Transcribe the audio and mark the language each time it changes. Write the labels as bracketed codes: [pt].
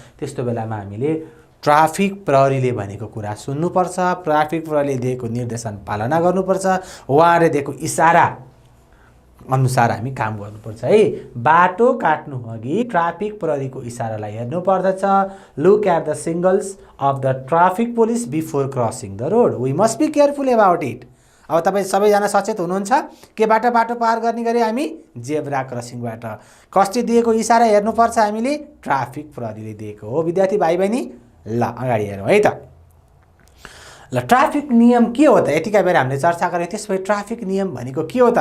[ne] त्यस्तो बेलामा हामीले ट्राफिक प्रहरीले भनेको कुरा सुन्नुपर्छ, ट्राफिक प्रहरीले दिएको निर्देशन पालना गर्नुपर्छ, उहाँले दिएको इसारा अनुसार हामी काम गर्नुपर्छ है। बाटो काट्नु अघि ट्राफिक प्रहरीको इसारालाई हेर्नुपर्दछ। [en] Look at the signals of the traffic police before crossing the road. We must be careful about it. [ne] अब तपाईँ सबैजना सचेत हुनुहुन्छ केबाट बाटो पार गर्ने गरी हामी जेब्रा क्रसिङबाट। कसले दिएको इसारा हेर्नुपर्छ हामीले, ट्राफिक प्रहरीले दिएको हो। विद्यार्थी भाइ बहिनी, ल अगाडि हेरौँ है त। ल ट्राफिक नियम के हो त? यतिका बेर हामीले चर्चा गऱ्यौँ। त्यसपछि ट्राफिक नियम भनेको के हो त?